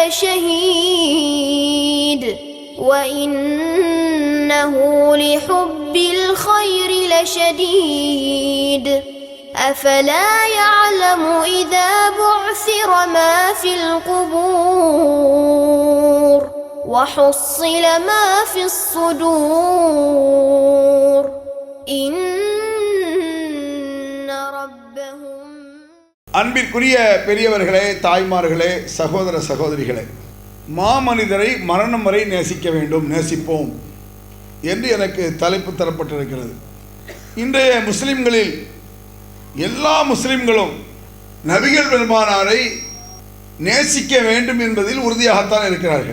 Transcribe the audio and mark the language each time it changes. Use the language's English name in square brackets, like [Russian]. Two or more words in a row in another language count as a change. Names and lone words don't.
[Arabic] لشهيد وإنه لحب الخير لشديد أفلا يعلم إذا بعثر ما في القبور وحصل ما في الصدور إن ربهم. [Tamil] அன்பிற்குரிய பெரியவர்களே, தாய்மார்களே, சகோதர சகோதரிகளே, மாமனிதரை மரணம் வரை நேசிக்க வேண்டும், நேசிப்போம் என்று எனக்கு தலைப்பு தரப்பட்டிருக்கிறது. இன்றைய முஸ்லிம்களில் எல்லா முஸ்லிம்களும் நபிகள் பெருமானாரை நேசிக்க வேண்டும் என்பதில் உறுதியாகத்தான் இருக்கிறார்கள்.